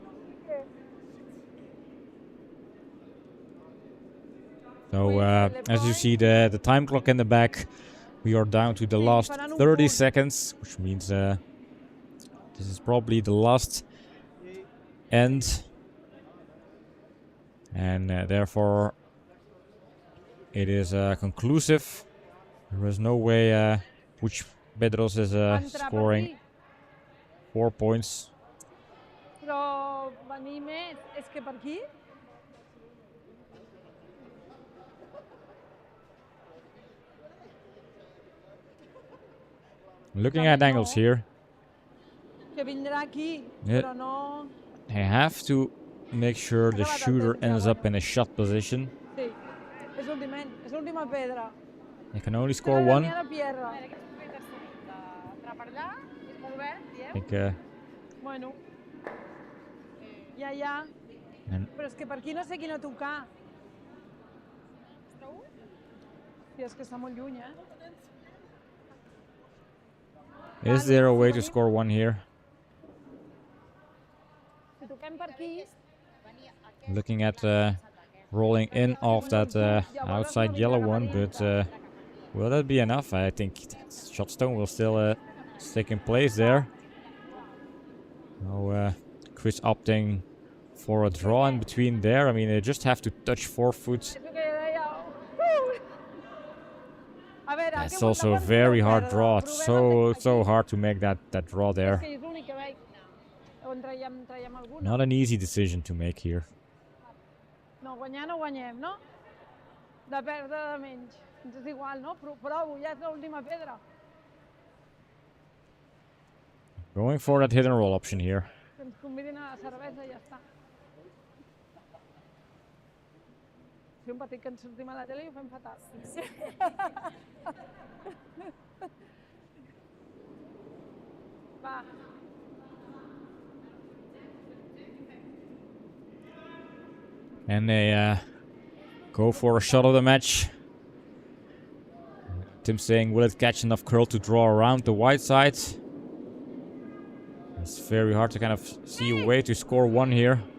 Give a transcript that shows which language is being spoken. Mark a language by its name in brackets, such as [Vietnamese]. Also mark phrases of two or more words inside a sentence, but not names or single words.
[English] So as you see the time clock in the back, we are down to the last 30 seconds, which means this is probably the last end. And therefore, it is conclusive. There is no way Puigpedros is scoring 4 points. [Catalan] Però venir més, és que per aquí... [English] Looking at angles here. [Catalan] Que vindrà aquí, [English] Yeah. [Catalan] però no... [English] They have to make sure the shooter ends up in a shot position. [Catalan] Sí, és l'última pedra. [English] They can only score [Catalan] Ara [English] one. [Catalan] n'hi ha de pierra. [English] I think, [Catalan] Bueno. Ja. [English] and [Catalan] Però és que per aquí no sé quina tocar. Sí, és que està molt lluny, [English] is there a way to score one here? [Catalan] Si toquem per aquí... [English] Looking at rolling in off that outside yellow one, but will that be enough? I think Shotstone will still stick in place there. No, Chris opting for a draw in between there. I mean, they just have to touch 4 foot. That's also a very hard draw. It's so hard to make that draw there. Not an easy decision to make here. [Catalan] No, guanyar no guanyem, no? De perdre de menys. Ens és igual, no? Provo, ja és l'última pedra. [English] Going for that hit and roll option here. [Catalan] Que ens convidin a la cervesa i ja està. Sí, un petit que ens sortim a la tele i ho fem fatal. Va. [English] And they go for a shot of the match. Tim saying, will it catch enough curl to draw around the white side? It's very hard to kind of see a way to score one here.